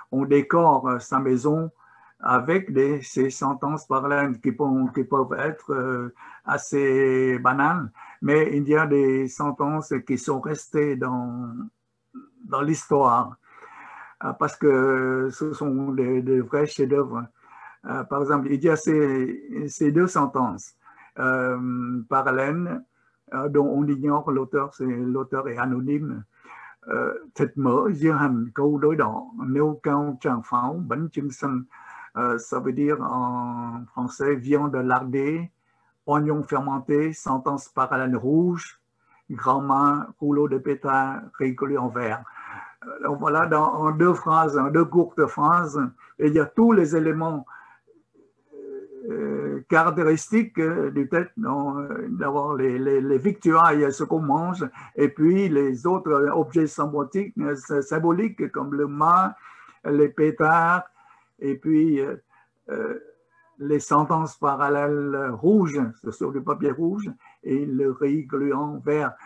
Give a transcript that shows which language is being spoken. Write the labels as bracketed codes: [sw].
[fr] On décore sa maison avec ces sentences parallèles qui peuvent être assez banales, mais il y a des sentences qui sont restées dans l'histoire parce que ce sont des vrais chefs-d'œuvre. Par exemple, il y a ces deux sentences parallèles dont on ignore l'auteur, l'auteur est anonyme. [vi] Thịt mỡ dưa hành câu đối đỏ, nêu cao tràng pháo, bánh chưng xanh. [fr] Ça veut dire en français viande lardée, oignon fermenté, sentence parallèle rouge, grand-mère, rouleau de pétard, rigolé en verre. Donc voilà, en deux phrases, en deux courtes phrases, il y a tous les éléments caractéristiques du Tết, d'avoir les victuailles, ce qu'on mange, et puis les autres objets symboliques comme le mât, les pétards, et puis les sentences parallèles rouges, sur du papier rouge, et le riz gluant vert.